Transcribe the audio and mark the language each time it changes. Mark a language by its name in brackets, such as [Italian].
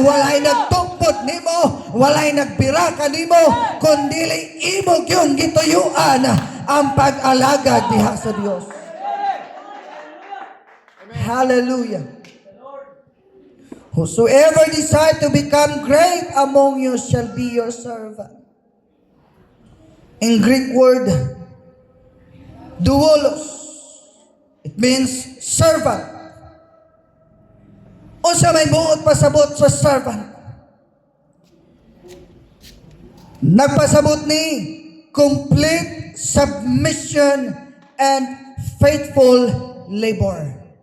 [Cebuano] Walay nagtugpod nimo, walay nagbira kanimo, kundili imo gyud gituyuan ang pag-alaga diha sa Dios. [English] Hallelujah. Whosoever desire to become great among you shall be your servant. In Greek word, doulos, it means servant. [Cebuano] O sa may buot pasabot sa servant. Nagpasabot ni [English] complete submission and faithful labor.